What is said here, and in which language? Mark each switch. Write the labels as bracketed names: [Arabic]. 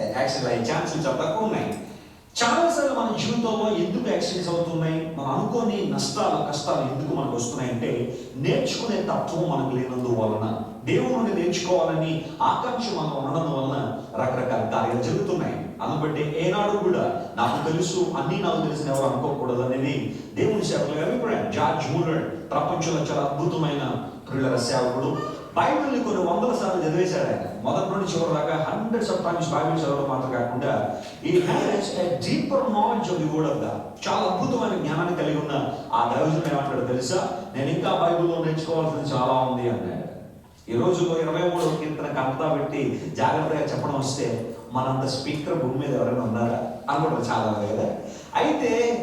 [Telugu] Accident అయ్యే ఛాన్సులు చాలా తక్కువ ఉన్నాయి. చాలాసార్లు మన జీవితంలో ఎందుకు యాక్సిడెంట్స్ అవుతున్నాయి, మనం అనుకోని నష్టాలు కష్టాలు ఎందుకు మనకు వస్తున్నాయంటే నేర్చుకునే తత్వం మనకు లేనందువలన, దేవుని నుండి నేర్చుకోవాలని ఆకాంక్ష మనం ఉండడం వలన రకరకాల కార్యాలు జరుగుతున్నాయి. అందుబట్టి ఏనాడు కూడా నాకు తెలుసు, అన్నీ నాకు తెలిసిన ఎవరు అనుకోకూడదు అనేది దేవుని సేవకుల అభిప్రాయం. జార్జ్ మూలర్ ప్రపంచంలో చాలా అద్భుతమైన ప్రియుల సేవకుడు. బైబిల్ని కొన్ని 100 సార్లు చదివేశాడు ఆయన. మొదటి నుండి చివరి దాకా [English] hundreds of times [Telugu] బైబిల్ చదవడం మాత్రం కాకుండా [English] he has a deeper knowledge of the word of God. [Telugu] చాలా అద్భుతమైన జ్ఞానాన్ని కలిగి ఉన్న ఆ దైవజనుడు ఏమంటాడు తెలుసా, నేను ఇంకా బైబిల్లో నేర్చుకోవాల్సింది చాలా ఉంది అన్నాడు. ఈ రోజుల్లో 23వ కీర్తన కంటా పెట్టి జాగ్రత్తగా చెప్పడం వస్తే మనంత స్పీకర్ భూమి మీద ఎవరైనా ఉన్నారా అనుకుంటారు చాలా కదా. అయితే